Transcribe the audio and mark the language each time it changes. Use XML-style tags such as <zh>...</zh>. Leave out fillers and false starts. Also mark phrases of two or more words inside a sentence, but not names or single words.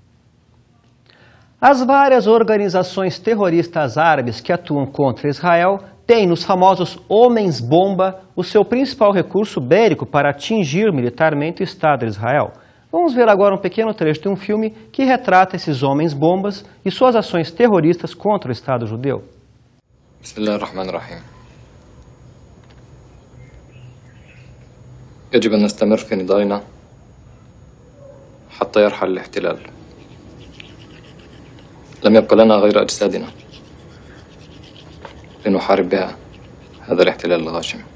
<pt>As várias organizações terroristas árabes que atuam contra Israel têm nos famosos homens-bomba o seu principal recurso bélico para atingir militarmente o Estado de Israel. Vamos ver agora um pequeno trecho de um filme que retrata esses homens-bombas e suas ações terroristas contra o Estado judeu.</pt> <ar>Bismillahirrahmanirrahim. يجب أن نستمر في نضالنا حتى يرحل الاحتلال. لم يبق لنا غير أجسادنا لنحارب بها هذا الاحتلال الغاشم.</ar>